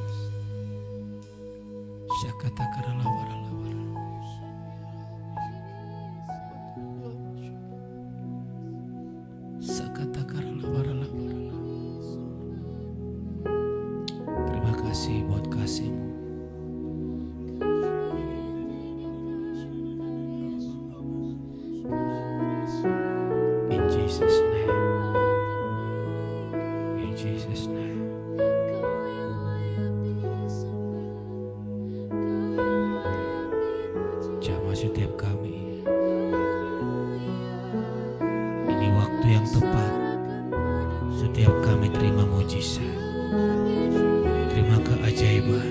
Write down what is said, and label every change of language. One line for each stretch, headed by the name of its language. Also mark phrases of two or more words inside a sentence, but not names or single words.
Indonesian: Syakata karala warala warala. Sakata karala warala warala. Terima kasih buat kasih-Mu.
English: In Jesus' name. In Jesus' name.
Indonesian: Jamah setiap kami. Ini waktu yang tepat. Setiap kami terima mujizat, terima keajaiban.